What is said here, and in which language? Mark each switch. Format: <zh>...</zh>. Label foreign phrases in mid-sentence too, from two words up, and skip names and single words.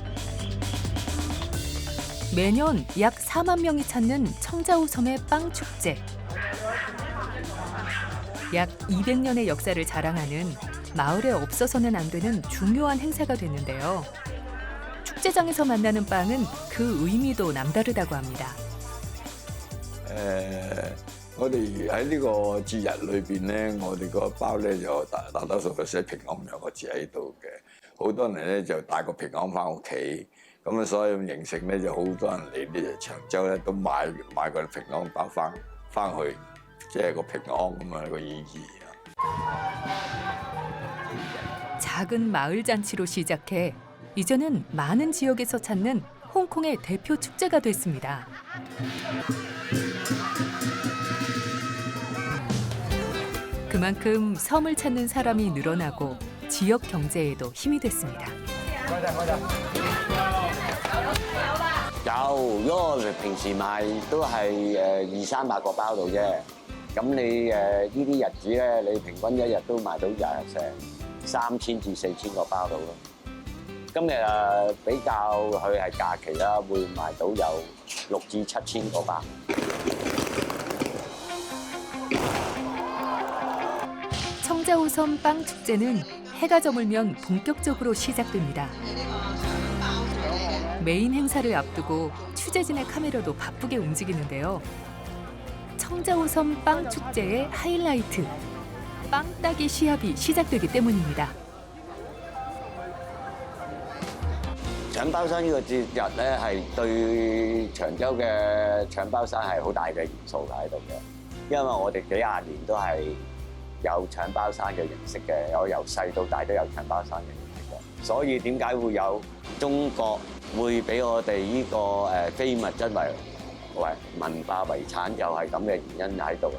<ko>매년 약 4만 명이 찾는 청자우 섬의 빵 축제. 약 200년의 역사를 자랑하는 마을에 없어서는 안 되는 중요한 행사가 됐는데요. 축제장에서 만나는 빵은 그 의미도 남다르다고 합니다.</ko> <yue>我哋喺呢個節日裏邊咧，我哋個包咧就大多數都寫平安兩個字喺度嘅。好多人咧就帶個平安翻屋企，咁啊所以形成咧就好多人嚟呢長洲咧都買個平安包翻去，即係個平安咁樣個意義。</yue> <ko>작은 마을 잔치로 시작해 이제는 많은 지역에서 찾는 홍콩의 대표 축제가 됐습니다. 그만큼 섬을 찾는 사람이 늘어나고 지역 경제에도 힘이 됐습니다.</ko> <yue>有，如果我哋平時賣都係200-300個包到啫。咁你呢啲日子咧，你平均一日都賣到成3000至4000個包到咯。今日比較佢係假期啦，會賣到有6至7000個包。</yue> <ko>청자호섬 빵 축제는 해가 저물면 본격적으로 시작됩니다. 메인 행사를 앞두고 취재진의 카메라도 바쁘게 움직이는데요. 청자호섬 빵 축제의 하이라이트, 빵 따기 시합이 시작되기 때문입니다.</ko> <yue>搶包山呢個節日咧，係對長洲嘅搶包山係好大嘅元素喺度嘅，因為我哋幾廿年都係有搶包山嘅形式嘅，我由細到大都有搶包山嘅形式嘅，所以點解會有中國會俾我哋呢個非物質為文化遺產，就係咁嘅原因喺度啦。</yue>